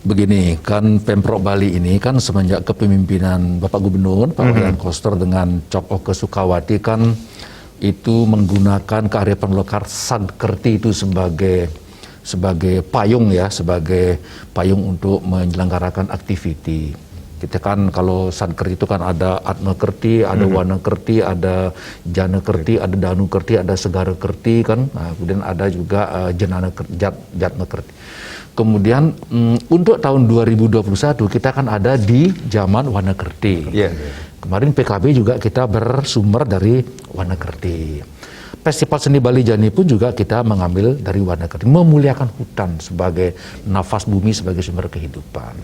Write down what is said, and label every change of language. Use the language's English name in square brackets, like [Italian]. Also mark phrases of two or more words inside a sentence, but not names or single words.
[Indonesian] Begini, kan Pemprov Bali ini kan semenjak kepemimpinan Bapak Gubernur, Pak Wayan Koster dengan Cok Oke Sukawati kan itu menggunakan kearifan lokal Sadkerti itu sebagai payung ya, sebagai payung untuk menyelenggarakan aktiviti. Kita kan kalau Sadkerti itu kan ada Atma Kerti, ada Wana Kerti, ada Jana Kerti, ada Danu Kerti, ada Segara Kerti kan. Nah, kemudian ada juga Jatma Kerti. Kemudian untuk tahun 2021 kita kan ada di zaman Wana Kerti. Kemarin PKB juga kita bersumber dari Wana Kerti. Festival Seni Bali Jani pun juga kita mengambil dari Wana Kerti, memuliakan hutan sebagai nafas bumi, sebagai sumber kehidupan.